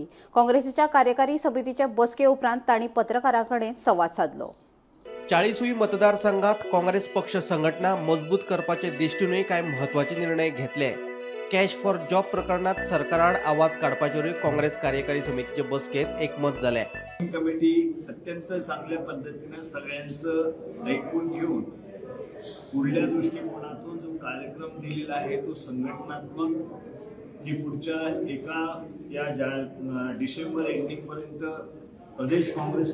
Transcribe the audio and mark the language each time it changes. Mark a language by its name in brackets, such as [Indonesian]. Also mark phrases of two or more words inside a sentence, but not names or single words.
[Konkani] काँग्रेसीच्या कार्यकारी समितीचे बसके उपरांत तांणी पत्रकारां कडेन संवाद साधलो। 40 मतदारसंघात काँग्रेस पक्ष संघटना मजबूत करपाचे दिश्टीनूय कांय म्हत्वाचे निर्णय घेतले। [English] cash for job [Konkani] प्रकरणात सरकाराड आवाज काडपाचेरूय काँग्रेस कार्यकारी समितीचे बसकेत एकमत झाले। [Marathi] कमिटी अत्यंत चांगल्या पद्धतीने सगळ्यांचं ऐकून घेऊन पुढल्या दृष्टिकोनातून जो कार्यक्रम दिलेला आहे तो संघटनात्मक ही पुढच्या या [English] December ending [Marathi] पर्यंत प्रदेश काँग्रेस